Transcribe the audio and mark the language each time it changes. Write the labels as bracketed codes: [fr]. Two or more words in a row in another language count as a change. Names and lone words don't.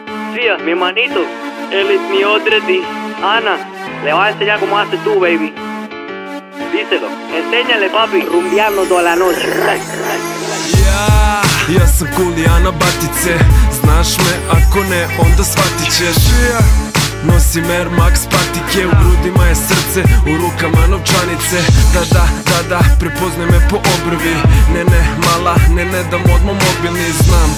[es] Svia, mi hermanito, Elit mi odredi. Ana, le vas a enseñar cómo haces tú, baby. Díselo, enséñale, papi, rumbeando toda la noche. [sr] Ja sam Kulijana Batice, znaš me, ako ne, onda shvatit ćeš. Nosim Air Max patike, u grudima je srce, u rukama novčanice. Da, prepoznaj me po obrvi. Ne, mala, ne dam odmah mobilni, znam.